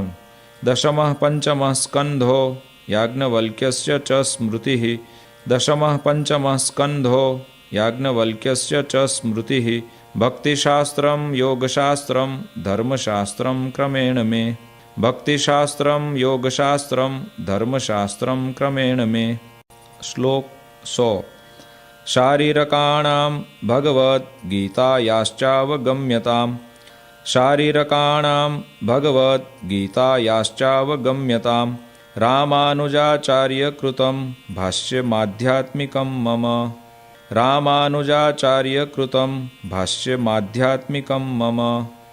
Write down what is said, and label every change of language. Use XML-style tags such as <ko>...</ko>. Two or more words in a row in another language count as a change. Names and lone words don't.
<sa>दशमः पंचमः स्कन्धो याज्ञवल्क्यस्य च स्मृतिः दशमः पंचमः स्कन्धो याज्ञवल्क्यस्य च स्मृतिः भक्तिशास्त्रं योगशास्त्रं धर्मशास्त्रं क्रमेण मे भक्तिशास्त्रं योगशास्त्रं धर्मशास्त्रं क्रमेण मे। श्लोक 100। शारीरकाणां भगवद्गीतायाश्चावगम्यताम् શારીરકાણાં ભગવદ્ગીતાયાશ્ચાવગમ્યતાम् રામાનુજાચાર્યકૃतं ભાષ્યમાધ્યાત્મિકં મમ રામાનુજાચાર્યકૃतं ભાષ્યમાધ્યાત્મિકં મમ</sa>